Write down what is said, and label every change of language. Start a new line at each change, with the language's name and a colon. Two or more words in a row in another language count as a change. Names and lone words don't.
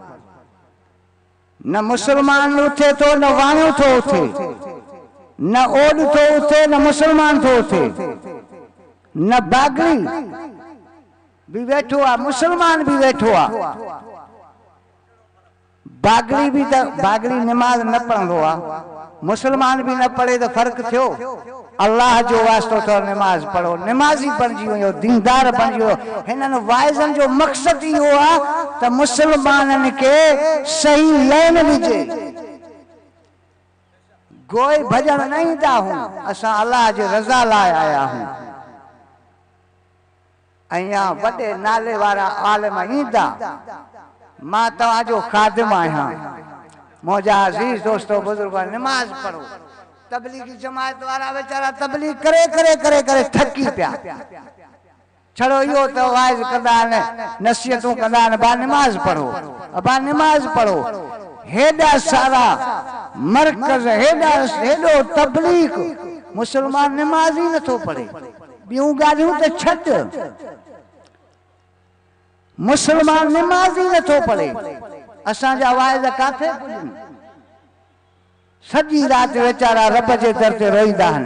Sindhi: न मुसलमान उठे तो, न वाणियो थो उठे, न ओड थो उठे, न मुसलमान थो उठे, न बागड़ी भी वेठो आ, मुसलमान भी वेठो आ। बागड़ी भी तो, बागड़ी नमाज न पढ़ंदो आ, मुसलमान भी न पढ़े तो फर्क थियो? अल्लाह जो वास्तो तो नमाज पढ़ो, नमाजी बणजी वियो, दीनदार बणजी वियो। हिननि वाइज़नि जो मक़सद इहो आहे त मुसलमाननि खे सही लाइन ॾिजे। गोई भॼण न ईंदा हूं, असां अल्लाह जे रज़ा लाइ आया हूं। अञा वॾे नाले वारा आलिम ईंदा, मां तव्हांजो ख़ादिम आहियां। मुंहिंजा अज़ीज़ दोस्तो बुज़ुर्ग, नमाज पढ़ो। तबलीगी जमात वारा वेचारा तबलीग करे करे करे करे थकी पिया। छड़ो इहो त वाइज़ कंदा आहिनि, नसीहतूं कंदा आहिनि, बा नमाज पढ़ो, बा नमाज पढ़ो। हेॾा सारा मरकज़, हेॾो तबलीग, मुसलमान नमाज ही नथो पढ़े। ॿियूं ॻाल्हियूं त छॾ, मुसलमान नमाज ही नथो पढ़े। असांजा वाइज़ काथे पुॼनि? सॼी रात वेचारा रब जे दर ते रोईंदा आहिनि।